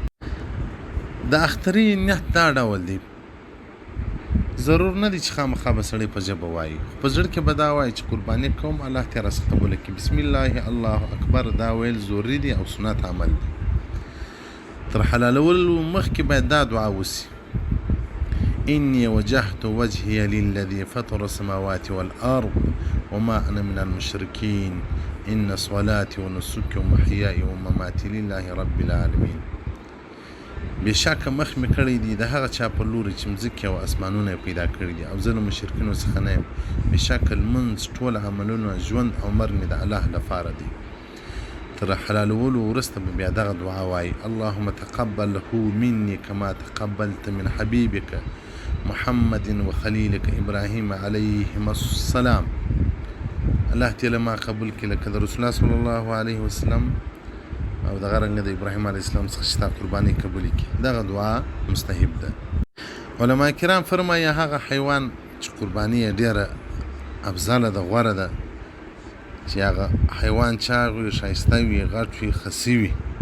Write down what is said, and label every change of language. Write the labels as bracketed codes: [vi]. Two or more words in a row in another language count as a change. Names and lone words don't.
[ps] د اخترې نیت دا ډول دی، ضرور نه دی چې خامخا به سړی په ژبه وایي، خو په زړه کې به دا وایي چې قرباني کوم، الله دې راڅخه قبوله کړي، [ar] بسم الله الله اکبر. [ps] دا ویل ضروري دی او سنت عمل دی. تر حلالولو مخکې باید دا دعا وسي: [ar] إني وجهت وجهي للذي فطر السماوات والأرض وما أنا من المشركين إن صلاتي ونسكي ومحياي ومماتي لله رب العالمين. [ps] بېشکه مخ مې کړی دی د هغه چا په لوري چې مځکې او اسمانونه یې پیدا کړي دي، او زه له مشرکینو څخه نه یم. بېشکه لمونځ، ټول عملونه، ژوند او مرګ مې د الله لپاره دی. تر حلالولو وروسته به بیا دغه دعا وایي: [ar] اللهم تقبله مني كما تقبلت من حبيبك محمد وخليلك إبراهيم عليهما السلام. [ps] الله دې له ما قبول کړي لکه د رسول الله [ar] صلی الله علیه وسلم [ps] او دغه رنګه د ابراهیم [ar] علیه السلام [ps] څخه چې تا قرباني قبول کړي. دغه دعا مستحب ده. علما کرام فرمایي هغه حیوان چې قرباني یې ډېره افضله ده، غوره ده، چې هغه حیوان چاغ وي، ښایسته وي، غټ وي، خسي وي.